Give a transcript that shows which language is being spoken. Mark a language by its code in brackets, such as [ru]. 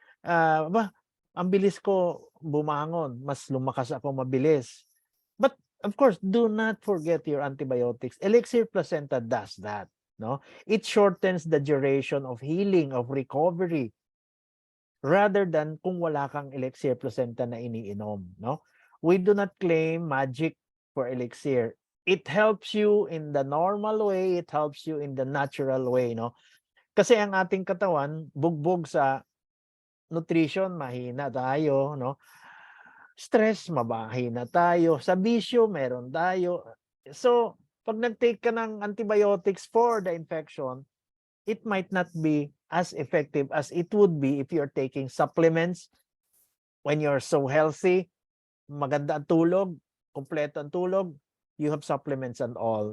[tl] Ang bilis ko bumangon, mas lumakas ako mabilis. [en] But of course, do not forget your antibiotics. Elixir placenta does that, no? It shortens the duration of healing, of recovery, rather than [tl] kung wala kang elixir placenta na iniinom, [en] no? We do not claim magic for elixir. It helps you in the normal way, it helps you in the natural way, no? [tl] Kasi ang ating katawan, bugbog sa nutrition, mahina tayo, no? Stress, mahina tayo. Sa bisyo, meron tayo. [en] So, pag nag-take ka ng antibiotics for the infection, it might not be as effective as it would be if you're taking supplements when you're so healthy, [tl] maganda ang tulog, kompleto ang tulog, [en] you have supplements and all.